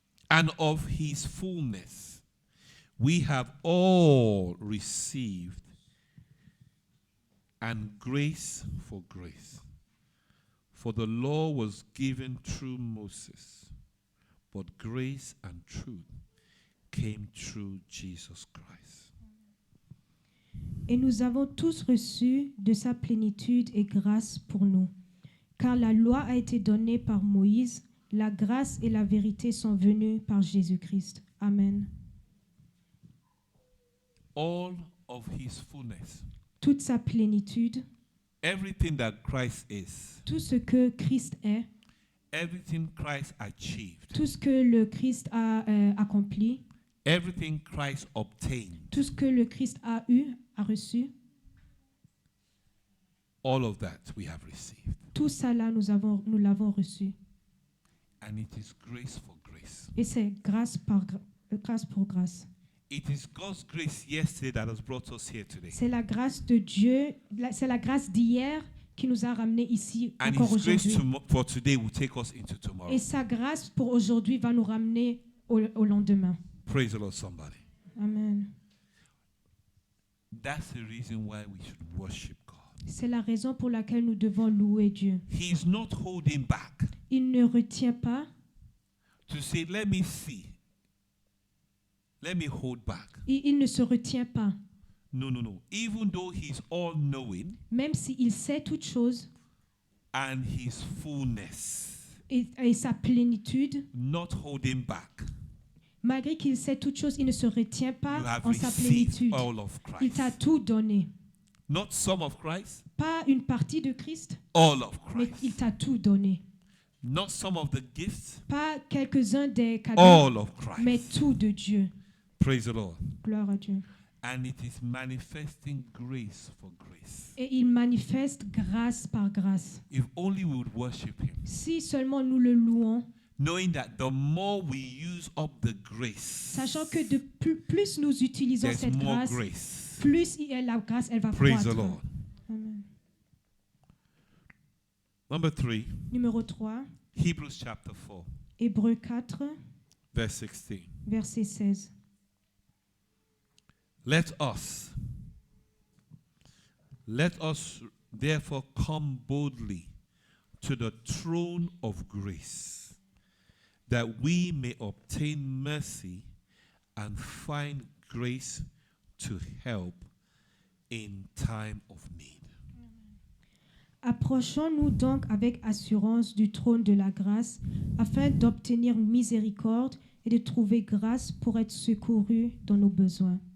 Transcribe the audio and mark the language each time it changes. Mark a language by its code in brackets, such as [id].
[en] And of his fullness we have all received, and grace for grace. For the law was given through Moses, but grace and truth came through Jesus Christ. [fr] Et nous avons tous reçu de sa plénitude et grâce pour nous. Car la loi a été donnée par Moïse, la grâce et la vérité sont venues par Jésus-Christ. [en] Amen. All of his fullness, [fr] Toute sa plénitude, [en] everything that Christ is, [fr] tout ce que Christ est, [en] everything Christ achieved, [fr] tout ce que le Christ a accompli, [en] everything Christ obtained, [fr] tout ce que le Christ a eu, a reçu, [en] all of that we have received. [fr] tout ça là, nous l'avons reçu. [en] And it is grace for grace. [fr] Et c'est grâce pour grâce. [en] It is God's grace yesterday that has brought us here today. [fr] C'est la grâce de Dieu, c'est la grâce d'hier qui nous a ramenés ici [en] And [fr] encore [en] His grace [fr] aujourd'hui. [en] for today will take us into tomorrow. [fr] Et sa grâce pour aujourd'hui va nous ramener au lendemain. [en] Praise the Lord, somebody. Amen. That's the reason why we should worship God. [fr] C'est la raison pour laquelle nous devons louer Dieu. [en] He is not holding back [fr] Il ne retient pas, [en] to say, let me see. Let me hold back. [fr] il ne se retient pas. [en] No, no, no. Even though He's all-knowing [fr] Même s'il sait toutes choses [en] and His fullness, [fr] et sa plénitude, [en] not holding back. [fr] malgré qu'il sait toutes choses, il ne se retient [en] You [fr] pas [en] have [fr] en sa [en] received [fr] plénitude. [en] all of [fr] Il [en] Christ. [fr] t'a tout donné. [en] Not some of Christ, [fr] Pas une partie de Christ, [en] all of [fr] mais [en] Christ. [fr] il t'a tout donné. [en] Not some of the gifts, [fr] Pas quelques-uns des cadeaux, [en] all of [fr] mais [en] Christ. [fr] tout de Dieu. [en] Praise the Lord. [fr] Gloire à Dieu. [en] And it is manifesting grace for grace. [fr] Et il manifeste grâce par grâce. [en] If only we would worship Him, [fr] Si seulement nous le louons, [en] knowing that the more we use up the grace, [fr] sachant que de plus nous utilisons [en] there's [fr] cette [en] more [fr] grâce, [en] grace. [fr] plus la grâce elle va [en] Praise the [fr] croître. [en] Lord. Amen. Number 3, [fr] Numéro 3, [en] Hebrews chapter 4, [fr] Hébreux 4, [en] verse 16. [fr] verset 16. [en] Let us therefore come boldly to the throne of grace, that we may obtain mercy and find grace to help in time of need. [fr] Approchons-nous donc avec assurance du trône de la grâce, afin d'obtenir miséricorde et de trouver grâce pour être secourus dans nos besoins.